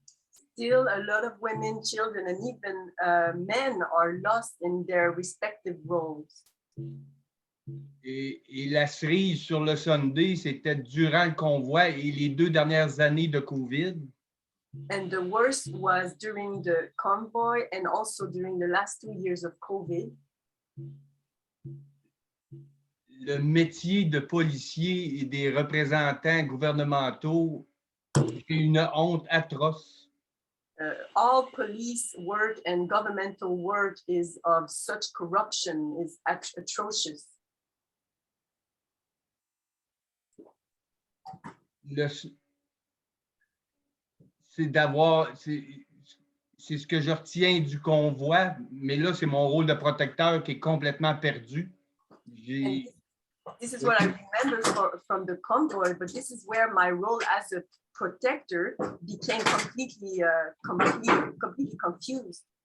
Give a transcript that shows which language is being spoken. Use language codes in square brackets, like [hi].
[en] still a lot of women, children, and even men are lost in their respective roles. [fr] Et la cerise sur le Sunday, c'était durant le convoi et les 2 dernières années de COVID. [en] And the worst was during the convoy and also during the last 2 years of COVID. [fr] Le métier de policier et des représentants gouvernementaux, c'est une honte atroce. [en] All police work and governmental work is of such corruption, is atrocious. [fr] C'est ce que je retiens du convoi, mais là, c'est mon rôle de protecteur qui est complètement perdu. [en] This is what I remember from the convoy, but this is where my role as a protector became completely confused.